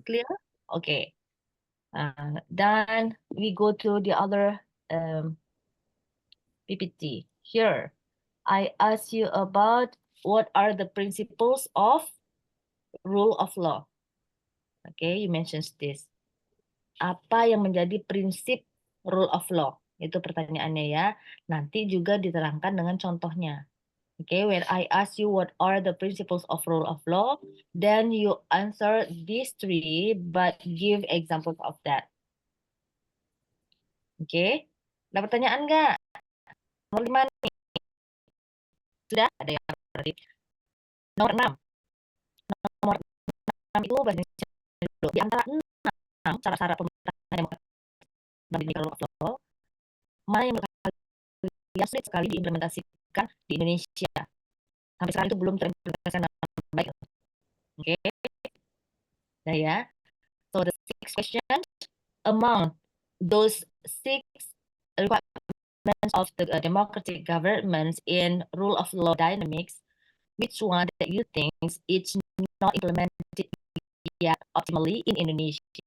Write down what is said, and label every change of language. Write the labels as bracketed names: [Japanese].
[English] Clear? Okay. Then we go to the other PPT. Here, I ask you about what are the principles of rule of law. Okay, you mentioned this. [Indonesian] Apa yang menjadi prinsip rule of law? Itu pertanyaannya ya. Nanti juga diterangkan dengan contohnya. [English] Okay, when I ask you what are the principles of rule of law, then you answer these 3, but give examples of that. [Indonesian] Oke, ada pertanyaan nggak? Nomor 5 nih. Sudah ada yang berarti. Nomor 6. Nomor 6 itu bahasa Indonesia dulu. Di antara 6 syarat-syarat pemerintahan demokrat dan rule of law, mana yang menurut kalian sulit sekali diimplementasikan di Indonesia? Sampai sekarang itu belum terimplementasikan dengan baik. Oke. Nah ya. [English] So the 6 questions, among those 6 requirements of the democratic governments in rule of law dynamics, which one that you think it's not implemented yet optimally in Indonesia?